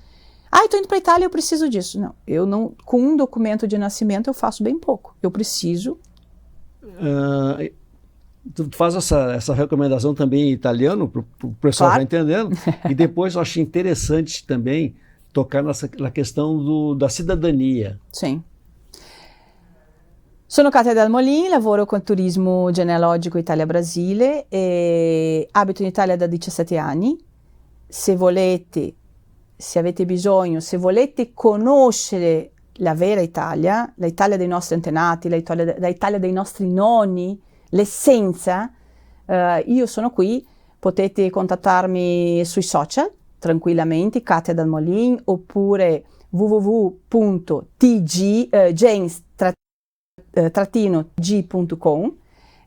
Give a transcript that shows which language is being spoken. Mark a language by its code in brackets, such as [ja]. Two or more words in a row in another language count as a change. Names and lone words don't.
[pt] Estou indo para a Itália, eu preciso disso. Não, eu não, com um documento de nascimento eu faço bem pouco. Eu preciso. Tu faz essa recomendação também em italiano, para o pessoal já entendendo. E depois eu achei interessante também tocar na questão da cidadania. Sim. [it] Sono Kátia Dalmolin, lavoro con turismo genealogico Italia-Brasile, abito in Italia da 17 anni. Se avete bisogno, se volete conoscere la vera Italia, la Italia dei nostri antenati, la Italia dei nostri nonni, l'essenza, io sono qui, potete contattarmi sui social tranquillamente, Kátia Dalmolin, oppure www.gens-g.com.